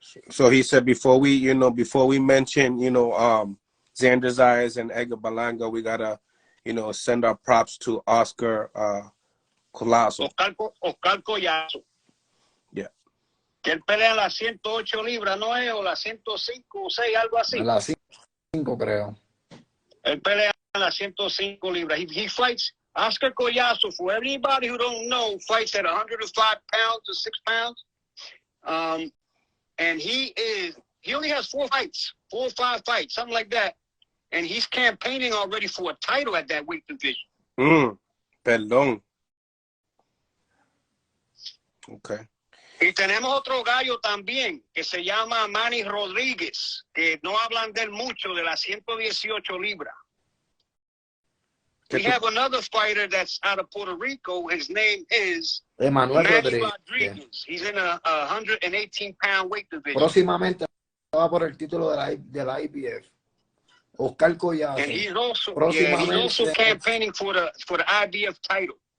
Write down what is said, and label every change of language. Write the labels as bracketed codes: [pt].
[en] So he said before we mention, Xander Zayas and Edgar Berlanga, we gotta, send our props to Oscar Collazo. Oscar Collazo. Yeah. [es] Que él pelea en las 108 libras, ¿no es? O las 105 o 6, algo así. En las 5, creo. Él pelea en las 105 libras. [en] He fights Oscar Collazo, for everybody who don't know, fights at 105 pounds to 6 pounds. And he only has 4 or 5 fights, something like that. And he's campaigning already for a title at that weight division. [es] Perdón. [en] Okay. [es] Y tenemos otro gallo también, que se llama Manny Rodríguez, que no hablan de él mucho, de las 118 libras. [en] We have another fighter that's out of Puerto Rico. His name is Emanuel Manny Rodríguez. He's in a 118-pound weight division. [es] Próximamente va por el título de la IBF. Oscar Collazo. [en] And he's also campaigning for the IBF title.